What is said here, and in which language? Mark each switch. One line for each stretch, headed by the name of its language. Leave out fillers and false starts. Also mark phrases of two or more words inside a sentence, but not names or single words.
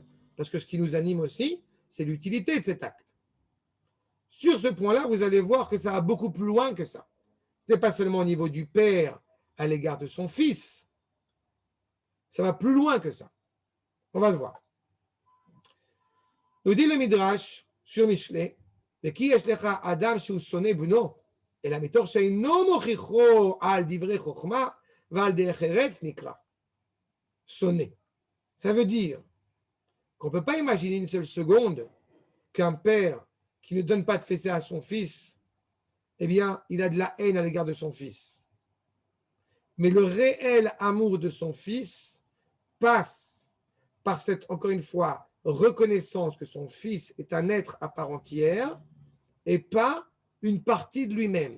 French: Parce que ce qui nous anime aussi, c'est l'utilité de cet acte. Sur ce point-là, vous allez voir que ça va beaucoup plus loin que ça. Ce n'est pas seulement au niveau du père à l'égard de son fils. Ça va plus loin que ça. On va le voir. Nous dit le Midrash sur Mishlei,
Hebrew: וכי יש לך אדם שהוא שונא בנו, אלא מתוך שאינו מוכיחו על דברי חוכמה ועל דרך ארץ נקרא. Sonner.
French: Ça veut dire qu'on ne peut pas imaginer une seule seconde qu'un père qui ne donne pas de fessée à son fils, eh bien, il a de la haine à l'égard de son fils. Mais le réel amour de son fils passe par cette, encore une fois, reconnaissance que son fils est un être à part entière et pas une partie de lui-même.